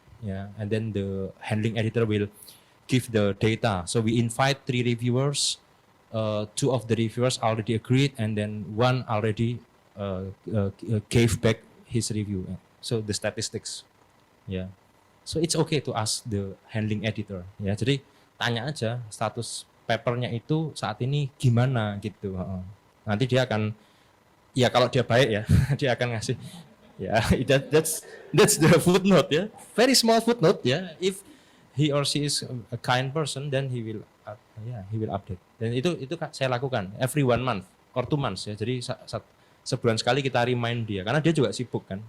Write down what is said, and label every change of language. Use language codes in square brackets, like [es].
[en] Yeah, and then the handling editor will give the data. So we invite 3 reviewers. 2 of the reviewers already agreed, and then 1 already gave back his review. So the statistics. Yeah. So it's okay to ask the handling editor. [id] Ya, jadi tanya aja status papernya itu saat ini gimana gitu. Nanti dia akan, ya kalau dia baik ya, dia akan ngasih. [en] Ya, that's the footnote ya. Very small footnote ya. If he or she is a kind person, then he will update. [id] Dan itu saya lakukan [en] every 1 month or 2 months ya. [id] Jadi sebulan sekali kita remind dia, karena dia juga sibuk kan.